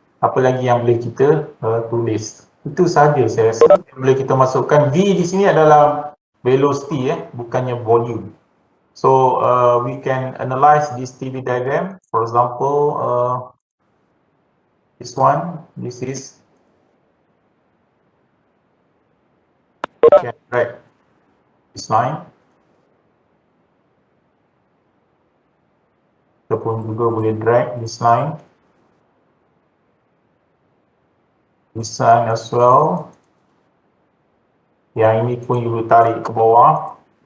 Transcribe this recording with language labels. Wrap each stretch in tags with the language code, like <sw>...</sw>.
<ms>Apa lagi yang boleh kita tulis? Itu sahaja saya rasa. Boleh kita masukkan V di sini adalah velocity, bukannya volume.</ms> <en>So we can analyze this TV diagram. For example, this one, this is drag this line.</en> <ms>Kita pun juga boleh</ms> <en>drag this line. This line as well.</en> <ms>Yang ini pun you boleh tarik ke bawah.</ms>